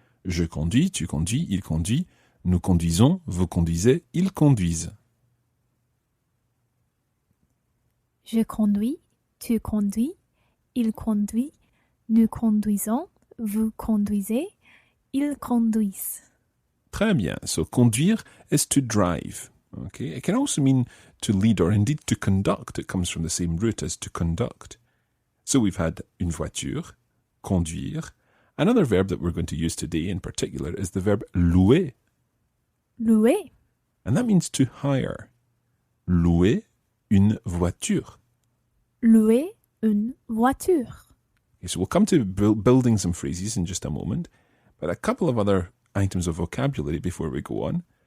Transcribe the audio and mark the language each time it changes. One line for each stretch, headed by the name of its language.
French: Je conduis, tu conduis, il conduit, nous conduisons, vous conduisez, ils conduisent. Je conduis, tu conduis, il conduit, nous conduisons, vous conduisez, ils conduisent. Très bien.
English: So conduire is to drive. Okay. It can also mean to lead or indeed to conduct. It comes from the same root as to conduct. So we've had
French: une voiture, conduire.
English: Another verb that we're going to use today in particular is the verb louer.
French: Louer.
English: And that means to hire.
French: Louer une voiture. Louer une voiture.
English: Okay, so we'll come to building some phrases in just a moment, but a couple of other items of vocabulary before we go on.